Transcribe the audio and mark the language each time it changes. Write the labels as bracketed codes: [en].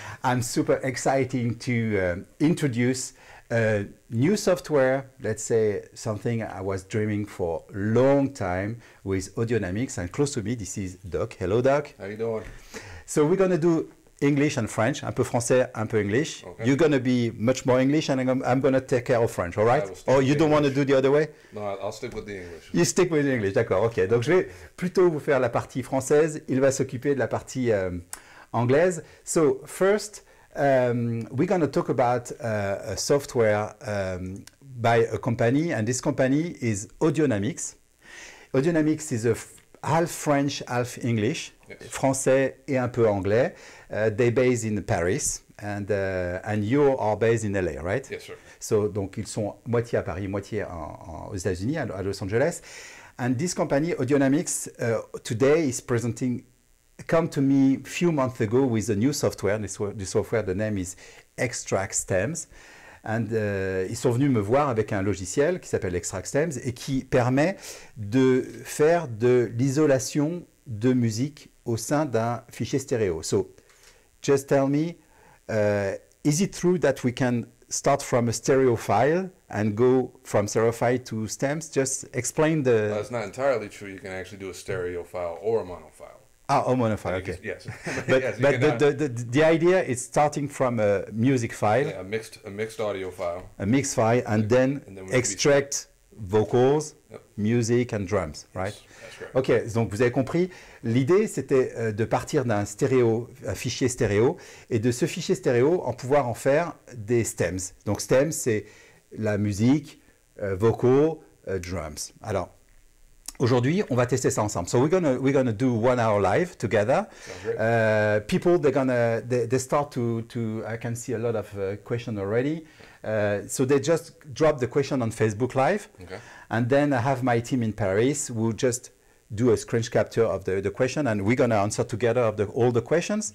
[en] I'm super excited to introduce new software, let's say something I was dreaming for a long time with Audionamics, and close to me this is Doc. Hello Doc. How you doing? So we're going to do English and French, [fr] un peu français, un peu [en] English. Okay. You're going to be much more English, and I'm going to take care of French, all right? Or you don't want to do the other way? No, I'll stick with the English. You stick with the English, d'accord, ok. [fr] Donc je vais plutôt vous faire la partie française, il va s'occuper de la partie anglaise. [en] So first, we're going to talk about a software by a company, and this company is Audionamics. Audionamics is a half French, half English, yes. [fr] Français et un peu anglais. [en] They're based in Paris, and you are based in LA, right? Yes, sir. [fr] So, donc ils sont moitié à Paris, moitié aux États-Unis, à Los Angeles. [en] And this company, Audionamics, today is come to me a few months ago with a new software. This software, the name is XTRAX Stems. [fr] And, ils sont venus me voir avec un logiciel qui s'appelle XTRAX Stems et qui permet de faire de l'isolation de musique au sein d'un fichier stéréo. [en] So, just tell me, is it true that we can start from a stereo file and go from stereo file to stems? Just explain the... That's not entirely true. You can actually do a stereo file or a mono file. Ah, a mono file, okay. Yes. But, yes, but the idea is starting from a music file, yeah, a mixed audio file. a mix file, and then extract vocals, Yep. music and drums, right? That's correct. [fr] Ok, donc vous avez compris, l'idée c'était de partir d'un fichier stéréo, et de ce fichier stéréo, en faire des stems. Donc stems, c'est la musique, vocaux, drums. Alors, aujourd'hui, on va tester ça ensemble. [en] So we're gonna do 1 hour live together. People, they start to I can see a lot of questions already. So they just drop the question on Facebook Live, Okay. and then I have my team in Paris who just do a screen capture of the question, and we're gonna answer together of all the questions.